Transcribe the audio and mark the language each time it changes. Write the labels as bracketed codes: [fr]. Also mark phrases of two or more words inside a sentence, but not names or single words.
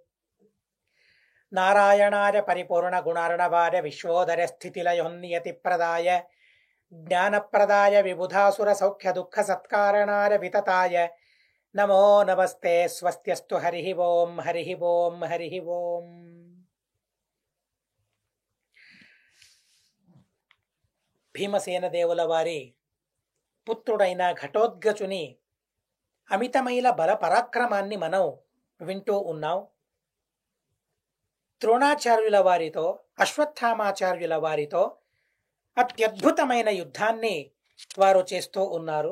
[sa] नारायणाय परिपूर्णगुणार्णवाय विश्वोदयस्थितिलयोन्नियतिप्रदाय ज्ञानप्रदाय विबुधासुरसौख्यदुःखसत्कारणाय वितताय नमो नमस्ते। स्वस्त्यस्तु हरिः ओं हरिः ओं हरिः ओं। [te] భీమసేన దేవుల వారి పుత్రుడైన ఘటోత్కచుని అమితమైన బల పరాక్రమాన్ని మనం వింటూ ఉన్నాం. ద్రోణాచార్యుల వారితో అశ్వత్థామాచార్యుల వారితో అత్యద్భుతమైన యుద్ధాన్ని వారు చేస్తూ ఉన్నారు.